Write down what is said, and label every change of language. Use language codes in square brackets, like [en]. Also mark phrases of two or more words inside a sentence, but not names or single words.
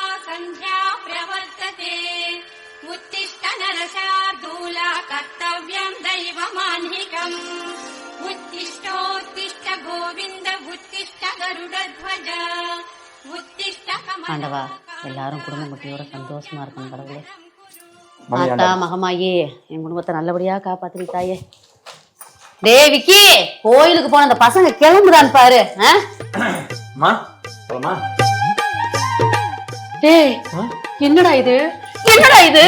[sa] सन्ध्या प्रवर्तते उत्तिष्ठ नरशार्दूला कर्तव्यं दैवमान्निकम् उत्तिष्ठोत्तिष्ठ गोविन्द उत्तिष्ठ गरुडध्वज उत्तिष्ठ [ta] ஆண்டவா எல்லாரும் குடும்ப குட்டியோட சந்தோஷமா இருக்கணும் கடவுளே. மாதா மகமாயே என் குடும்பத்தை நல்லபடியா காப்பாத்தி தாயே. விக்கி கோயிலுக்கு போன அந்த பசங்க கிளம்புதான் பாரு. என்னடா இது என்னடா இது?